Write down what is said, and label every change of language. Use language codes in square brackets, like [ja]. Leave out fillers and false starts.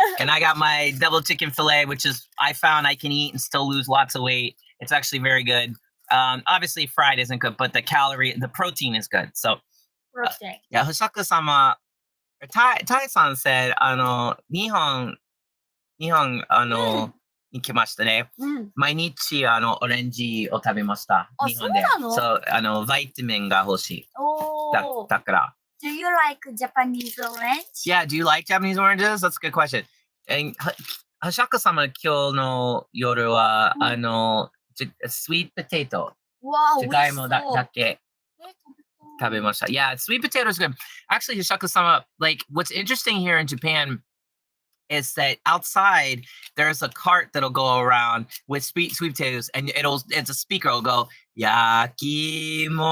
[en] And I got my double chicken fillet, which is I found I can eat and still lose lots of weight. It's actually very good. Obviously fried isn't good, but the protein is good. So [ja] プロテイン。 [en] yeah, Hosaka-sama, Tai-san said, [ja] 日本に来ましたね。うん。毎日オレンジを食べました。あ、日本で。そうなの？そう、バイタミンが欲しい。おー。だから。 [en] Do you like Japanese orange? Yeah, do you like Japanese oranges? That's a good question. And Hashaka-sama [ja] 今日の夜は、 [en] sweet potato。 [ja] わー、じゃがいもだけ食べました。 [en] Yeah, sweet potato is good. Actually, Hashaka-sama, like, what's interesting here in Japan is that outside there's a cart that'll go around with sweet potatoes, and it's a speaker. It'll go yakimo.